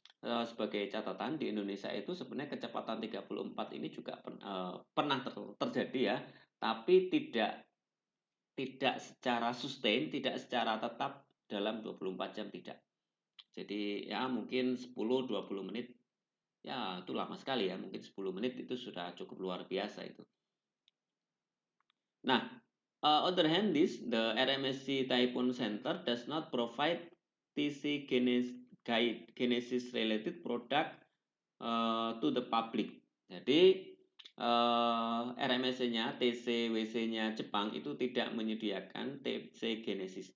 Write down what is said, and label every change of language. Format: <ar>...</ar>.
<id>Sebagai catatan di Indonesia itu sebenarnya kecepatan 34 ini juga pernah terjadi ya, tapi tidak secara sustain, tidak secara tetap dalam 24 jam tidak. Jadi ya mungkin 10-20 menit ya itu lama sekali ya, mungkin 10 menit itu sudah cukup luar biasa itu.</id> <en>Nah, on the other hand, the RMSC Typhoon Center does not provide TC genesis related product to the public.</en> <id>Jadi RMSC-nya, TCWC-nya Jepang itu tidak menyediakan TC genesis.</id>